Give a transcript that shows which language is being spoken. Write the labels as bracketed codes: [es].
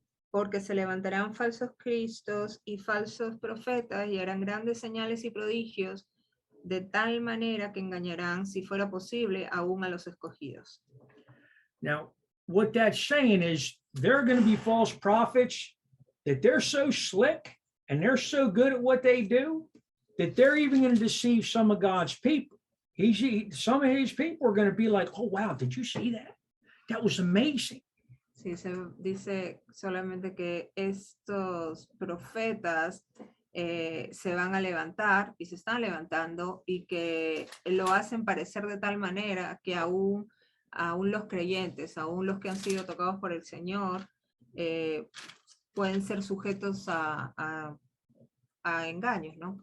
[es] Porque se levantarán falsos cristos y falsos profetas y harán grandes señales y prodigios, de tal manera que engañarán, si fuera posible, aún a los escogidos. [en] Now, what that's saying is there are going to be false prophets that they're so slick and they're so good at what they do that they're even going to deceive some of God's people. Some of his people are going to be like, oh, wow, did you see that? That was amazing. [es] Sí, se dice solamente que estos profetas se van a levantar y se están levantando y que lo hacen parecer de tal manera que aún los creyentes, aún los que han sido tocados por el Señor, pueden ser sujetos a engaños, ¿no?